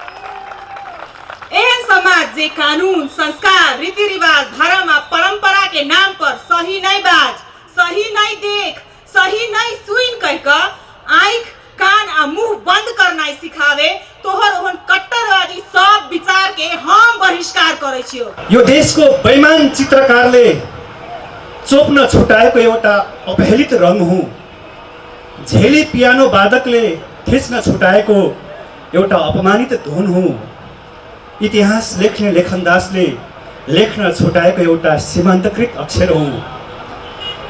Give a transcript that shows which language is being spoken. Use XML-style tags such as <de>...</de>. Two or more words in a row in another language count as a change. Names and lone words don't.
<mai>एहन समाज जे कानून, संस्कार, रीति रिवाज, धर्म आ परंपरा के नाम पर सही नहीं बाज, सही नहीं देख, सही नहीं सुन कह कर आंख, कान आ मुंह बंद करना सिखावे तोहर ओहन कट्टरवादी सब विचार के हम बहिष्कार करे छियो।</mai> <ne>यो देशको बेइमान चित्रकारले चोप्न छुटाएको एउटा अपहेलित रङ हुँ। झेली पियानो वादकले खिच्न छुटाएको एउटा अपमानित धुन हुँ। इतिहास लेख्ने लेखनदासले लेख्न छुटाएको एउटा सीमान्तकृत अक्षर हुँ।</ne>